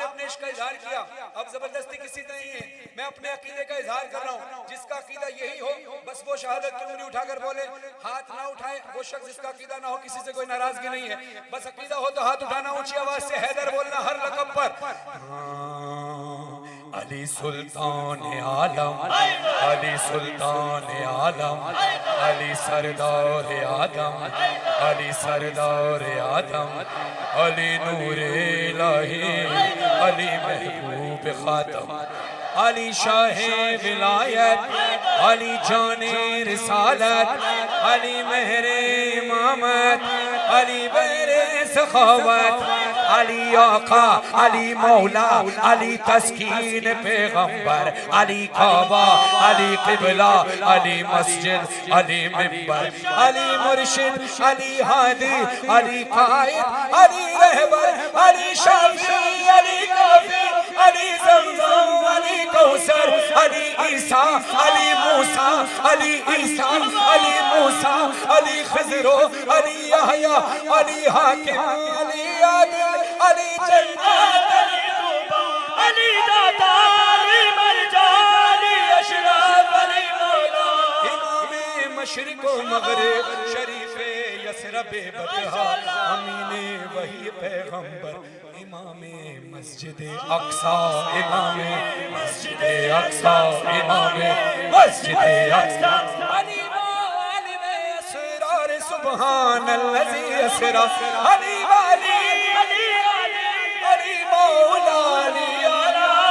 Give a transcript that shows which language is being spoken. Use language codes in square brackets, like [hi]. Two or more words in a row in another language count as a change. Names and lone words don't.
[hi] इश्क का इजहार किया, अब जबरदस्ती किसी नहीं है, मैं अपने अकीदे का इजहार कर रहा हूँ। जिसका अकीदा यही हो बस वो शहादत की उंगली उठाकर बोले, हाथ ना उठाए वो शख्स जिसका अकीदा ना हो, किसी से कोई नाराजगी नहीं है, बस अकीदा हो तो हाथ उठाना, ऊंची आवाज से हैदर बोलना हर रकम पर। अली सुल्तान आलम, अली सुल्तान आलम, अली सरदार आदम, अली सरदार आदम, अली नूरे इलाही, अली महबूब खातम, अली शाहे विलायत, अली जाने रिसालत, अली मेहरे इमामत, अली बहरे सखावत, अली आका, अली मौला, अली तस्कीन पैगंबर, अली काबा, अली किबला, अली मस्जिद, अली मिंबर, अली मुर्शिद, अली हादी, अली कायद, अली रहबर, अली शाफी, अली काफी, अली ज़मज़म, अली कौसर, अली ईसा, अली मूसा, अली ईसा, अली मूसा, अली खज़रो, अली यहया, अली हाकिम, अली आदिल, अली जन्नत, अली तूबा, अली दाता, अली मरजा, अली अशरफ, अली मौला, इमामे मशरिक़ व मग़रिब, शरीफ़े यसरब बतहा, अमीने वही पैगंबर, इमामे मस्जिद अक्सा, इमामे मस्जिद अक्सा, इमामे मस्जिद अक्सा, अली वाली में असरार [ar] سبحان الذي أسرى, [hi] अली वाली, अली वाली, अली मौला, अली आला,